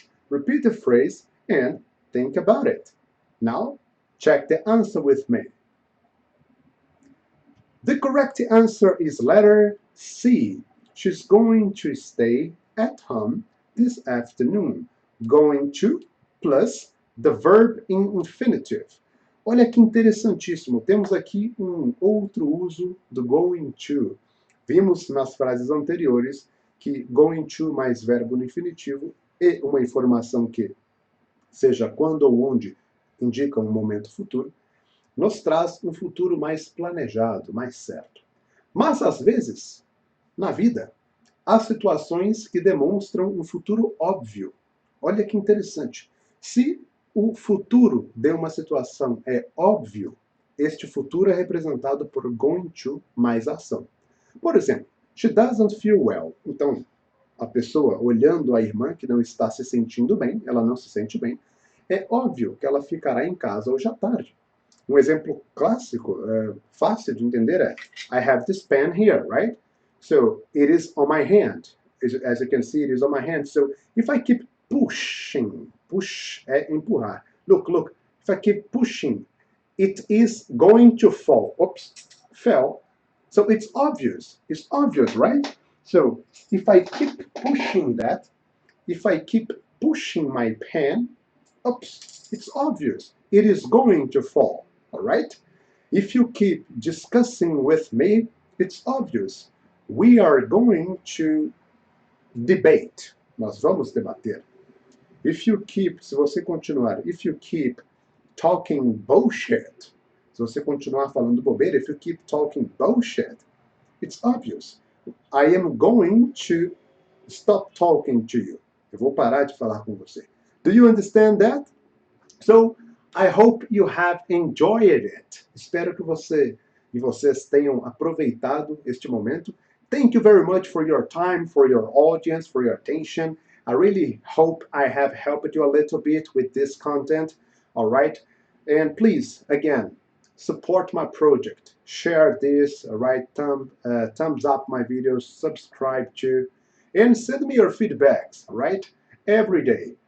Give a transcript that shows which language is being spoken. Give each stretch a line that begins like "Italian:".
English: Repeat the phrase and think about it. Now, check the answer with me. The correct answer is letter C. She's going to stay at home this afternoon. Going to plus the verb in infinitive.
Portuguese: Olha que interessantíssimo. Temos aqui um outro uso do going to. Vimos nas frases anteriores que going to mais verbo no infinitivo e uma informação que, seja quando ou onde, indica um momento futuro, nos traz um futuro mais planejado, mais certo. Mas, às vezes, na vida, há situações que demonstram um futuro óbvio. Olha que interessante. Se o futuro de uma situação é óbvio, este futuro é representado por going to mais ação. Por exemplo,
English: she doesn't feel well.
Portuguese: Então, a pessoa olhando a irmã que não está se sentindo bem, ela não se sente bem, é óbvio que ela ficará em casa hoje à tarde. Um exemplo clássico, fácil de entender é
English: I have this pen here, right? So it is on my hand. As you can see, it is on my hand. So if I keep pushing, push é empurrar. Look, if I keep pushing, it is going to fall. Oops, fell. So it's obvious, right? So if I keep pushing that, if I keep pushing my pen, oops, it's obvious. It is going to fall, all right? If you keep discussing with me, it's obvious. We are going to debate.
Portuguese: Nós vamos debater. Se você continuar,
English: if you keep talking bullshit,
Portuguese: se você continuar falando bobeira,
English: if you keep talking bullshit, it's obvious. I am going to stop talking to you.
Portuguese: Eu vou parar de falar com você.
English: Do you understand that? So, I hope you have enjoyed it.
Portuguese: Espero que vocês tenham aproveitado este momento.
English: Thank you very much for your time, for your audience, for your attention. I really hope I have helped you a little bit with this content. All right? And please, again, support my project. Share this, all right? Thumbs up my videos, subscribe to, and send me your feedbacks, all right? Every day.